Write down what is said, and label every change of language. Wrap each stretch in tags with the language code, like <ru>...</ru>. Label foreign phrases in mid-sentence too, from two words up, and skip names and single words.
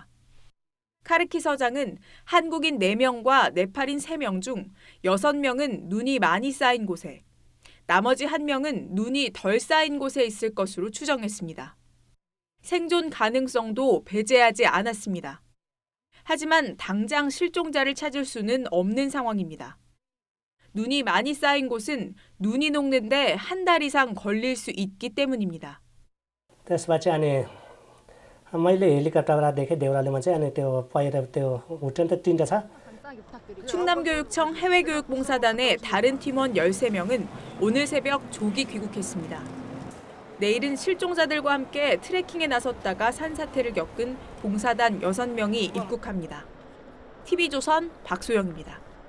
<ko>카르키 서장은 한국인 4명과 네팔인 3명 중 6명은 눈이 많이 쌓인 곳에, 나머지 1명은 눈이 덜 쌓인 곳에 있을 것으로 추정했습니다. 생존 가능성도 배제하지 않았습니다. 하지만 당장 실종자를 찾을 수는 없는 상황입니다. 눈이 많이 쌓인 곳은 눈이 녹는데 1달 이상 걸릴 수 있기 때문입니다.</ko> <ne>त्यसपछि अनि मैले हेलिकप्टरबाट देखेँ देउरालीमा चाहिँ अनि त्यो पहिरो त्यो होटेल त 3टा छ.</ne> <ko>충남교육청 해외교육봉사단의 다른 팀원 13명은 오늘 새벽 조기 귀국했습니다. 내일은 실종자들과 함께 트레킹에 나섰다가 산사태를 겪은 봉사단 6명이 입국합니다. TV조선 박소영입니다.</ko>